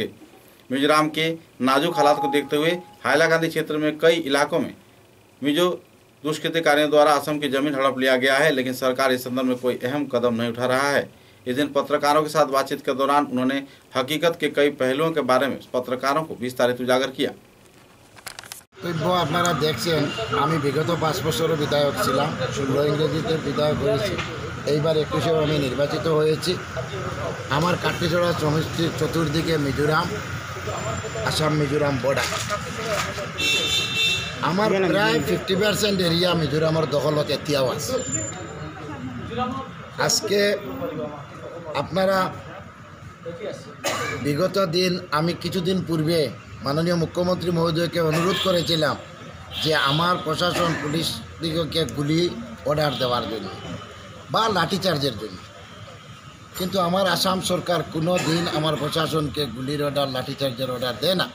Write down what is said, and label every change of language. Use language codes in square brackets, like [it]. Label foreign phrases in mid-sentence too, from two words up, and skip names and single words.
[hi] मिजोरम के नाजुक हालात को देखते हुए हाइलाकांदी क्षेत्र में कई इलाकों में मिजो दुष्कृतिकारियों द्वारा असम की जमीन हड़प लिया गया है, लेकिन सरकार इस संदर्भ में कोई अहम कदम नहीं उठा रहा है। इस दिन पत्रकारों के साथ बातचीत के दौरान उन्होंने हकीकत के कई पहलुओं के बारे में पत्रकारों को विस्तारित उजागर किया। [bn] আপনারা দেখছেন আমি বিগত 5 বছর বিধায়ক ছিলাম, 16 ইংরেজিতে বিধায়ক হয়েছি, এইবার 21-এ আমি নির্বাচিত হয়েছি। আমার কাটলিচড়া সমষ্টির চতুর্দিকে মিজোরাম, আসাম মিজোরাম বর্ডার। আমার প্রায় 50% এরিয়া মিজোরামের [as] দখলত এতিয়াও [bn] আছে। আজকে আপনারা বিগত দিন আমি কিছুদিন পূর্বে মাননীয় মুখ্যমন্ত্রী মহোদয়কে অনুরোধ করেছিলাম যে আমার প্রশাসন পুলিশ দিগকে গুলি অর্ডার দেওয়ার জন্য বা লাঠিচার্জের জন্য, কিন্তু আমার আসাম সরকার কোনো দিন আমার প্রশাসনকে গুলির অর্ডার, লাঠিচার্জের অর্ডার দেয় না।